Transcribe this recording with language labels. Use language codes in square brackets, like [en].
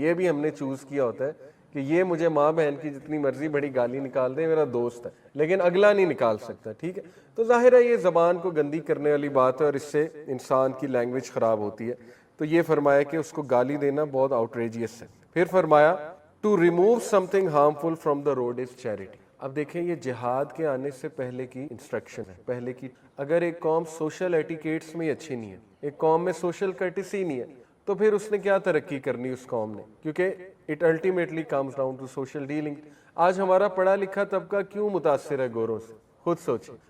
[ur] یہ بھی ہم نے چوز کیا ہوتا ہے کہ یہ مجھے ماں بہن کی جتنی مرضی بڑی گالی نکال دے, میرا دوست ہے, لیکن اگلا نہیں نکال سکتا, ٹھیک ہے. تو ظاہر ہے یہ زبان کو گندی کرنے والی بات ہے اور اس سے انسان کی لینگویج خراب ہوتی ہے. تو یہ فرمایا کہ اس کو گالی دینا بہت آؤٹریجیس ہے. پھر فرمایا [en] To remove something harmful from the road is charity. [ur] اب دیکھیں یہ جہاد کے آنے سے پہلے کی انسٹرکشن ہے, پہلے کی. اگر ایک قوم سوشل ایٹیکیٹس میں اچھی نہیں ہے, ایک قوم میں سوشل کرٹیسی نہیں ہے, تو پھر اس نے کیا ترقی کرنی اس قوم نے, کیونکہ [en] It ultimately comes down to social dealing. [ur] آج ہمارا پڑھا لکھا طبقہ کیوں متاثر ہے گوروں سے, خود سوچیں.